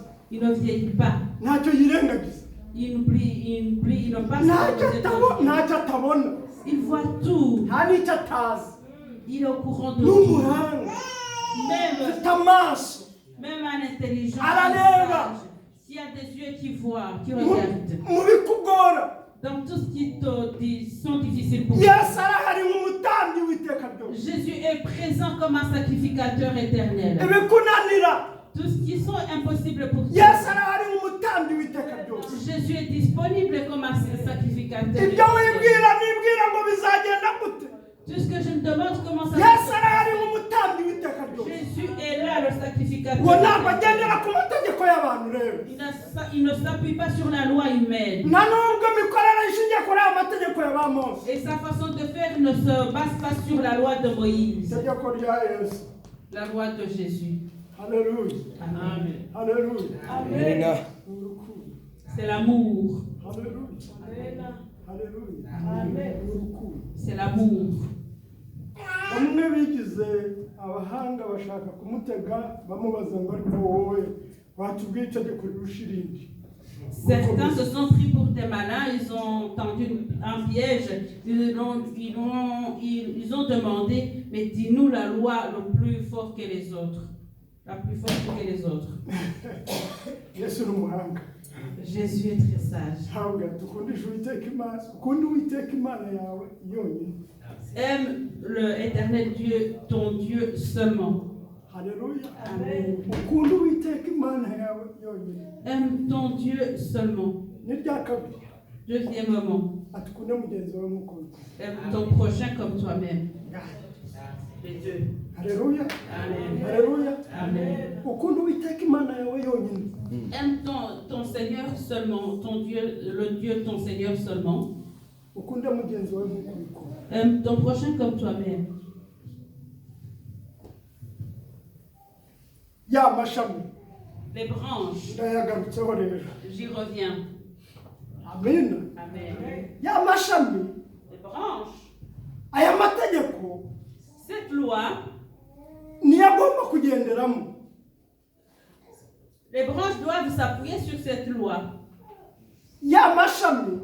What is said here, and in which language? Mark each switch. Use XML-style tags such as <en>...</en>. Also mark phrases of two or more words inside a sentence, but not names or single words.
<fr>Il ne vieillit pas.</fr> <rw>ntacyo yirengagiza,</rw> <fr>Il n'oublie, il ne passe</fr> <rw>ntacyo</rw> <fr>pas.</fr> <rw>atabona,</rw> <fr>Il voit tout.</fr> <rw>nta n'icyo atazi.</rw> <fr>Il est au courant de</fr> <rw>Ni</rw> <fr>tout.</fr> <rw>umuhanga,</rw> <fr>Même,</fr> <rw>afite amaso,</rw> <fr>même un intelligent,</fr> <rw>Arareba.</rw> <fr>sage, s'il y a des yeux qui voient, qui regardent,</fr> <rw>mu bikugora.</rw> <fr>dans tout ce qui sont difficiles pour</fr> <rw>Yesu</rw> <fr>toi,</fr> <rw>arahari nk'umutambyi w'iteka ryose.</rw> <fr>Jésus est présent comme un sacrificateur éternel.</fr> <rw>Ibikunanira,</rw> <fr>Tout ce qui sont impossibles pour toi,</fr> <rw>Yesu arahari nk'umutambyi w'iteka ryose.</rw> <fr>Jésus est disponible comme un sacrificateur</fr> <rw>Ibyo</rw> <fr>éternel.</fr> <rw>wibwira nibwira ngo bizagenda gute,</rw> <fr>Tout ce que je me demande, comment ça</fr> <rw>Yesu</rw> <fr>va</fr> <rw>arahari</rw> <fr>se</fr> <rw>nk'umutambyi w'iteka</rw> <fr>passer.</fr> <rw>ryose.</rw> <fr>Jésus est là, le sacrificateur.</fr> <rw>Ngo ntabwo</rw> <fr>éternel.</fr> <rw>agendera ku mategeko y'abantu rero,</rw> <fr>Il ne s'appuie pas sur la loi humaine.</fr> <rw>nta nubwo imikorere ishingiye kuri aya mategeko ya ba Mose.</rw> <fr>Et sa façon de faire ne se base pas sur la loi de Moïse,</fr> <rw>Itegeko rya Yesu.</rw> <fr>la loi de Jésus.</fr> <rw>Haleluya.</rw> <fr>Amen.</fr> <rw>Haleluya.</rw> <fr>Amen.</fr> <rw>Ni urukundo.</rw> <fr>C'est l'amour.</fr> <rw>Haleluya. Haleluya. Ni urukundo.</rw> <fr>C'est l'amour.</fr> <rw>Bamwe bigize abahanga bashaka kumutega bamubaza ngo ariko wowe watubwiye itegeko rirusha irindi.</rw> <fr>Certains se sont pris pour des malins, ils ont tendu un piège, ils ont demandé, mais dis-nous la loi le plus fort que les autres. La plus forte que les autres.</fr> <rw>Yesu ni umuhanga.</rw> <fr>Jésus est très sage.</fr> <rw>Ntabwo dukundisha Uwiteka Imana, ukunda Uwiteka Imana yawe yonyine.</rw> <fr>Aime l'éternel Dieu, ton Dieu seulement.</fr> <rw>Haleluya.</rw> <fr>Amen.</fr> <rw>Ukunda Uwiteka Imana yawe yonyine.</rw> <fr>Aime ton Dieu seulement.</fr> <rw>N'irya kabiri.</rw> <fr>Deuxièmement,</fr> <rw>Atukunde mugenzi wawe nk'ukuntu.</rw> <fr>aime ton prochain comme toi-même. Les deux.</fr> <rw>Haleluya.</rw> <fr>Amen.</fr> <rw>Haleluya.</rw> <fr>Amen.</fr> <rw>Ukunda Uwiteka Imana yawe yonyine.</rw> <fr>Aime ton Seigneur seulement, ton Dieu, le Dieu, ton Seigneur seulement.</fr> <rw>Ukunde mugenzi wawe nk'ukuntu.</rw> <fr>Aime ton prochain comme toi-même.</fr> <rw>Ya mashami.</rw> <fr>Les branches,</fr> <rw>Ndayagarutseho rero.</rw> <fr>j'y reviens.</fr> <rw>Amina.</rw> <fr>Amen.</fr> <rw>Ya mashami.</rw> <fr>Les branches,</fr> <rw>Aya mategeko</rw> <fr>cette loi,</fr> <rw>niyo agomba kugenderamo.</rw> <fr>les branches doivent s'appuyer sur cette loi.</fr> <rw>Ya mashami</rw>